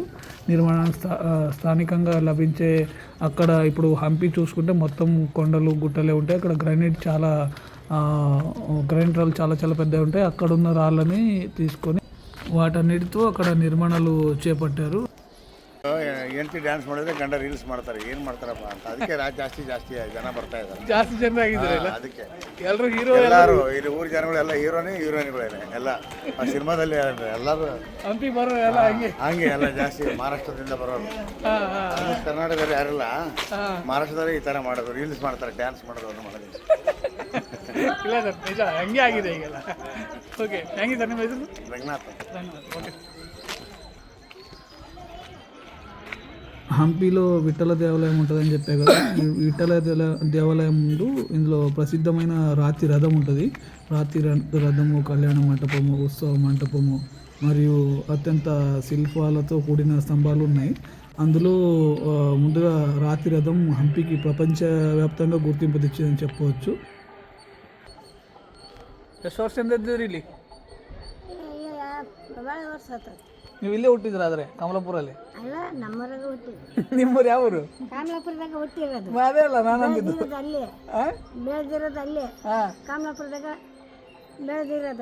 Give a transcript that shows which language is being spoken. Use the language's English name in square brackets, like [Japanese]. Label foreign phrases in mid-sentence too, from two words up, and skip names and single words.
[Telugu] నిర్మాణం స్థానికంగా లభించే అక్కడ ఇప్పుడు హంపి చూసుకుంటే మొత్తం కొండలు, గుట్టలే ఉంటాయి. అక్కడ గ్రానైట్ రాళ్ళు చాలా చాలా పెద్దవి ఉంటాయి. అక్కడున్న రాళ్ళని తీసుకొని వాటన్నిటితో అక్కడ నిర్మాణాలు చేపట్టారు. [Kannada] ಎಂಟಿ ಡ್ಯಾನ್ಸ್ ಮಾಡಿದ್ರೆ ಗಂಡ ರೀಲ್ಸ್ ಮಾಡ್ತಾರೆ. ಏನು ಮಾಡ್ತಾರಪ್ಪ ಅಂತ ಅದಕ್ಕೆ ಜಾಸ್ತಿ ಜನ ಬರ್ತಾ ಇದ್ದಾರೆ. ಜಾಸ್ತಿ ಜನ ಆಗಿದ್ದಾರೆ. ಅದಕ್ಕೆ ಎಲ್ಲರೂ ಇಲ್ಲಿ ಊರ ಜನಗಳೆಲ್ಲ ಹೀರೋಯಿನ್ಗಳೇನೆ ಎಲ್ಲ ಆ ಸಿನಿಮಾದಲ್ಲಿ ಎಲ್ಲರೂ ಹಂಪಿ ಬರೋರು ಎಲ್ಲ ಹಂಗೆ ಎಲ್ಲ ಜಾಸ್ತಿ ಮಹಾರಾಷ್ಟ್ರದಿಂದ ಬರೋರು. ಕರ್ನಾಟಕದಲ್ಲಿ ಯಾರಿಲ್ಲ, ಮಹಾರಾಷ್ಟ್ರದಲ್ಲಿ ಈ ಥರ ಮಾಡೋದು, ರೀಲ್ಸ್ ಮಾಡ್ತಾರೆ, ಡ್ಯಾನ್ಸ್ ಮಾಡೋದು, ಅದನ್ನು ಮಾಡೋದು. ಇಲ್ಲ ಸರ್, ನಿಜ ಹಂಗೆ ಆಗಿದೆ ಈಗೆಲ್ಲ. ಓಕೆ, [English] thank you sir. [Kannada] ನಿಮ್ಮ ಹೆಸರು? ರಂಗನಾಥ್. ಓಕೆ. [Telugu] హంపిలో విఠల దేవాలయం ఉంటుందని చెప్పే కదా. విఠల దేవాలయం ముందు ఇందులో ప్రసిద్ధమైన రాతి రథం ఉంటుంది. రాతి రథము, కళ్యాణ మంటపము, ఉత్సవ మంటపము మరియు అత్యంత శిల్పాలతో కూడిన స్తంభాలు ఉన్నాయి. అందులో ముందుగా రాతి రథం హంపికి ప్రపంచవ్యాప్తంగా గుర్తింపు తెచ్చిందని చెప్పవచ్చు. [Kannada] ಎಷ್ಟು ವರ್ಷದಿಂದ ಇದ್ದೀರಿ ಇಲ್ಲಿ? ನೀವು ಇಲ್ಲೇ ಹುಟ್ಟಿದ್ರ? ಆದ್ರೆ ಕಮಲಾಪುರಲ್ಲಿ ಅಲ್ಲ, ನಮ್ಮೂರಾಗ ಹುಟ್ಟಿದ್ದು. ನಿಮ್ಮೂರು ಯಾವ ಊರು? ಕಮಲಾಪುರದಾಗ ಹುಟ್ಟಿರೋದು. ಅದೇ ಅಲ್ಲ ನಾನು ಅಂದಿದ್ದು. ಅಲ್ಲಿ ಬೆಳೆದಿರೋದು ಅಲ್ಲೇ ಕಮಲಾಪುರದಾಗ ಬೆಳೆದಿರೋದು.